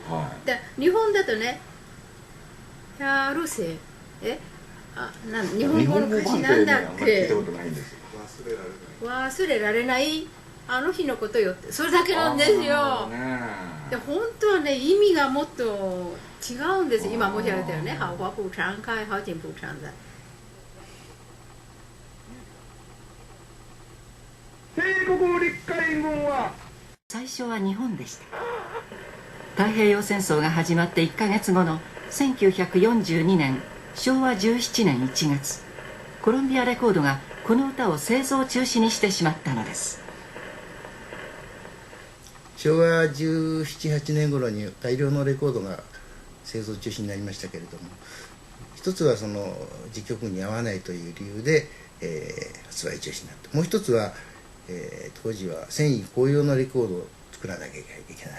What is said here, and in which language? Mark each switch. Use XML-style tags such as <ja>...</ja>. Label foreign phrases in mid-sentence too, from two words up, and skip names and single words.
<ja>で日本だとね、やるせ日本語の歌詞なんだっけ、忘れられないあの日のことよって、それだけなんですよ。で本当はね意味がもっと違うんです。今申し上げたよね、</ja> <zh>好花不常開好景不常在。</zh> <ja>帝国陸海軍は最初は日本でした。太平洋戦争が始まって1ヶ月後の1942年昭和17年1月、コロンビアレコードがこの歌を製造中止にしてしまったのです。昭和17、18年頃に大量のレコードが製造中止になりましたけれども、一つはその時局に合わないという理由で、発売中止になった。もう一つは、当時は繊維工用のレコードを作らなきゃいけない。</ja>